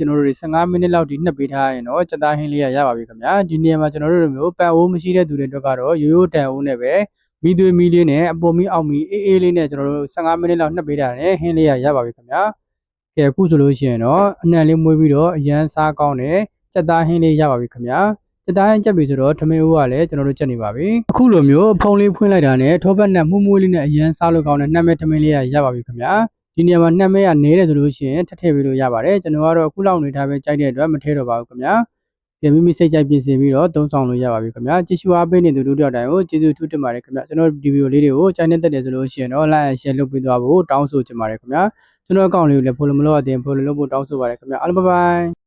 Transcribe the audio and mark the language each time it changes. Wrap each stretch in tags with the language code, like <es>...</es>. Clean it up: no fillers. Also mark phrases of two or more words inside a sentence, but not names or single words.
<my>ကျွန်တော်တို့တွေ15မိနစ်လောက်ဒီနှက်ပေးထားရင်တော့စက်သားဟင်းလေးရပါပြီခင်ဗျာဒီနေရာမှာကျွန်တော်တို့လိုမျိုးပန်အိုးမရှိတဲ့သူတွေအတွက်ကတော့ရိုးရိုးတန်အိုးနဲ့ပဲမီသွေးမီလေးနဲ့အပေါ်မီအောက်မီအေးလေးနဲ့ကျွန်တော်တို့15မိနစ်လောက်နှက်ပေးတာနဲ့ဟင်းလေးရပါပြီခင်ဗျာကဲအခုဆိုလို့ရှိရင်တော့အနံ့လေးမွေးပြီးတော့အရန်စားကောင်းတဲ့စက်သားဟင်းလေးရပါပြီခင်ဗျာစက်သားဟင်းချက်ပြီဆိုတော့ထမင်းဦးကလည်းကျွန်တော်တို့ချက်နေပါပြီအခုလိုမျိုးဖုံးလေးဖွင့်လိုက်တာနဲ့ထောပတ်နဲ့မှုမွေးလေးနဲ့အရန်စားလို့ကောင်းတဲ့နှက်မဲ့ထမင်းလေးရပါပြီခင်ဗျာ ဒီနေရာမှာနှက်မဲကနဲတယ်ဆိုလို့ရှိရင်ထပ်ထည့်ပေးလို့ရပါတယ်ကျွန်တော်ကတော့အခုလောက်နေထားပဲကြိုက်တဲ့အတွက်မထည့်တော့ပါဘူးခင်ဗျာဒီမိမိစိတ်ကြိုက်ပြင်ဆင်ပြီးတော့သုံးဆောင်လို့ရပါပြီခင်ဗျာကြည့်ရှုအားပေးနေသူတို့တယောက်တိုင်းကိုကျေးဇူးထူးတင်ပါတယ်ခင်ဗျာကျွန်တော်ဒီဗီဒီယိုလေးတွေကိုကြိုက်နေတဲ့ဆိုလို့ရှိရင်တော့</my> <en>like and share</en> <my>လုပ်ပေးသွားဖို့တောင်းဆိုချင်ပါတယ်ခင်ဗျာကျွန်တော်အကောင့်လေးကိုလည်း follow မလုပ်ရသေးရင် follow လုပ်ဖို့တောင်းဆိုပါတယ်ခင်ဗျာအားလုံး</my> <en>bye bye</en>